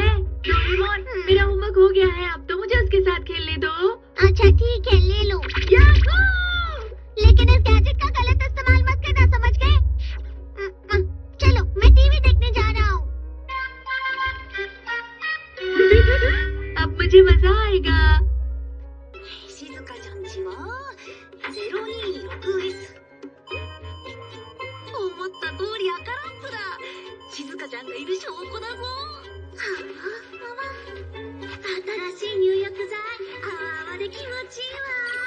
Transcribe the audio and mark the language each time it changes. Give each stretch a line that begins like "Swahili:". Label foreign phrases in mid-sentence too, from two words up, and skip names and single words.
Hindi: डोरेमोन, मेरा होमवर्क हो गया है, अब तो मुझे उसके साथ खेलने दो। अच्छा ठीक है, ले लो। याहू! लेकिन इस गैजेट का गलत इस्तेमाल मत करना, समझ गए? चलो, मैं टीवी देखने जा रहा हूँ। अब मुझे मजा आएगा।
Japanese: 静香ちゃんちは026S。思った通り赤ランプだ。静香ちゃんがいる証拠だぞ。新しい入浴剤、泡で気持ちいいわ。